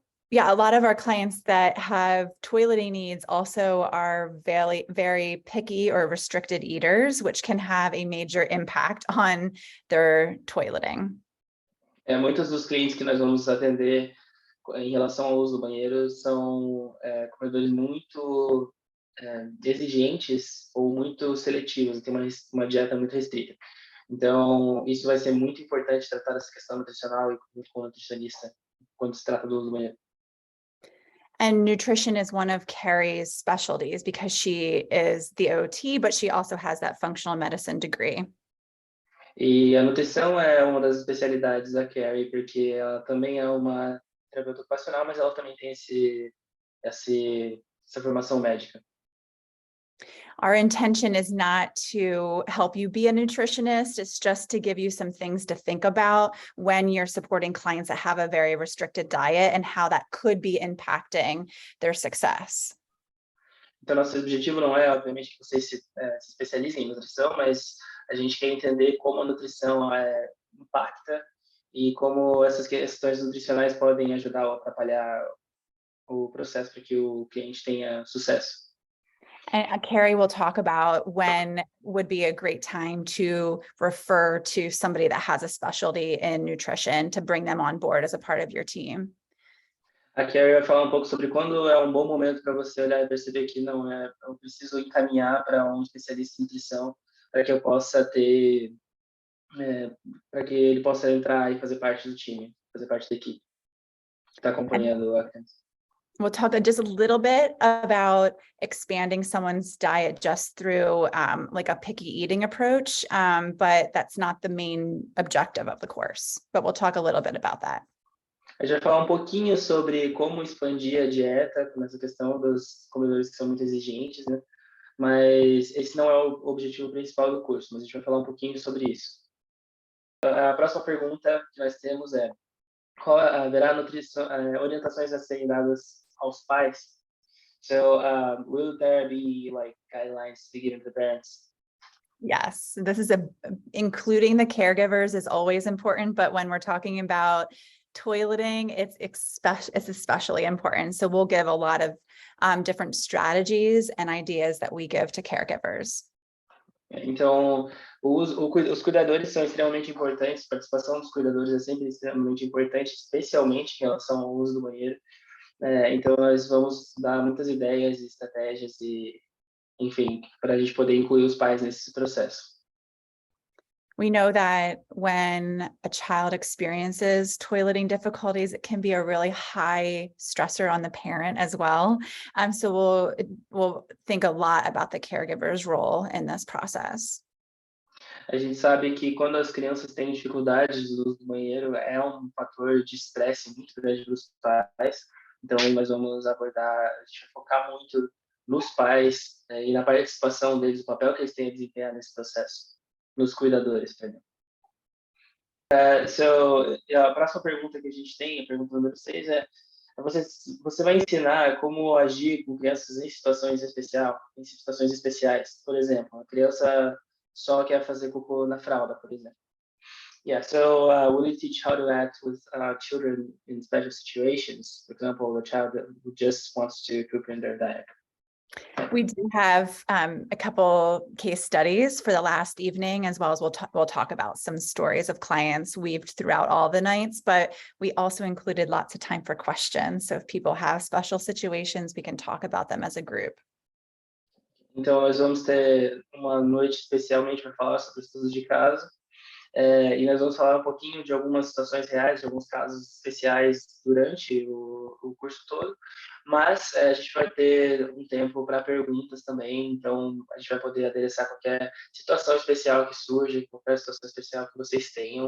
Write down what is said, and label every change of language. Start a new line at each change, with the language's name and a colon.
English: Yeah, a lot of our clients that have toileting needs also are very, very picky or restricted eaters, which can have a major impact on their toileting.
Portuguese: Muitos dos clientes que nós vamos atender em relação ao uso do banheiro são comedores muito exigentes ou muito seletivos, tem uma dieta muito restrita. Então, isso vai ser muito importante tratar essa questão nutricional e com o nutricionista quando se trata do uso do banheiro.
English: And nutrition is one of Carrie's specialties because she is the OT, but she also has that functional medicine degree.
Portuguese: E a nutrição é uma das especialidades da Carrie, porque ela também é uma terapeuta ocupacional, mas ela também tem essa formação médica.
English: Our intention is not to help you be a nutritionist. It's just to give you some things to think about when you're supporting clients that have a very restricted diet and how that could be impacting their success.
Portuguese: Então, nosso objetivo não é, obviamente, que vocês se especializem em nutrição, mas a gente quer entender como a nutrição impacta e como essas questões nutricionais podem ajudar ou atrapalhar o processo para que o cliente tenha sucesso.
English: And Carrie will talk about when would be a great time to refer to somebody that has a specialty in nutrition to bring them on board as a part of your team.
Portuguese: A Kelly vai falar um pouco sobre quando é um bom momento para você olhar e perceber que não é, eu preciso encaminhar para um especialista em nutrição para que eu possa ter, para que ele possa entrar e fazer parte do time, fazer parte da equipe que está acompanhando a criança.
English: We'll talk just a little bit about expanding someone's diet just through like a picky eating approach, but that's not the main objective of the course. But we'll talk a little bit about that.
Portuguese: A gente vai falar um pouquinho sobre como expandir a dieta, nessa questão dos comedores que são muito exigentes, né? Mas esse não é o objetivo principal do curso, mas a gente vai falar um pouquinho sobre isso. A próxima pergunta que nós temos é: haverá orientações a serem dadas aos pais?
English: So, will there be like guidelines to be given to the parents? Yes, this is including the caregivers is always important, but when we're talking about toileting, it's especially important. So we'll give a lot of different strategies and ideas that we give to caregivers.
Portuguese: Então, os cuidadores são extremamente importantes, a participação dos cuidadores é sempre extremamente importante, especialmente em relação ao uso do banheiro. Então, nós vamos dar muitas ideias e estratégias e, enfim, para a gente poder incluir os pais nesse processo.
English: We know that when a child experiences toileting difficulties, it can be a really high stressor on the parent as well. So we'll think a lot about the caregiver's role in this process.
Portuguese: A gente sabe que quando as crianças têm dificuldades no uso do banheiro, é um fator de estresse muito grande para os pais. Então, nós vamos abordar, a gente vai focar muito nos pais e na participação deles, o papel que eles têm a desempenhar nesse processo. Nos cuidadores, perdão. A próxima pergunta que a gente tem, a pergunta número 6, é: você vai ensinar como agir com crianças em situações especiais. Por exemplo, a criança só quer fazer cocô na fralda, por exemplo.
English: Yeah, so will you teach how to act with children in special situations? For example, a child who just wants to poop in their diaper. We do have a couple case studies for the last evening, as well as we'll talk about some stories of clients weaved throughout all the nights, but we also included lots of time for questions. So if people have special situations, we can talk about them as a group.
Portuguese: Então, nós vamos ter uma noite especialmente para falar sobre estudos de caso. E nós vamos falar um pouquinho de algumas situações reais, de alguns casos especiais durante o curso todo, mas a gente vai ter um tempo para perguntas também, então a gente vai poder adereçar qualquer situação especial que surja, qualquer situação especial que vocês tenham.